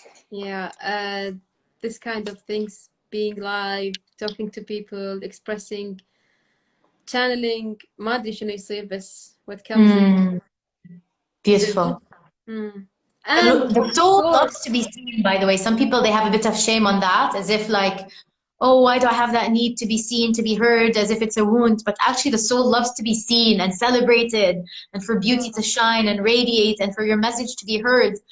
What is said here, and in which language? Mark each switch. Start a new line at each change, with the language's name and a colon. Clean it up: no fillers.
English: Yeah, this kind of things, being live, talking to people, expressing, channeling.
Arabic: ما أدري شنو يصير بس
English: what comes in. Beautiful. And the soul loves to be seen, by the way. Some people, they have a bit of shame on that, as if like, oh, why do I have that need to be seen, to be heard, as if it's a wound? But actually the soul loves to be seen and celebrated, and for beauty to shine and radiate, and for your message to be heard.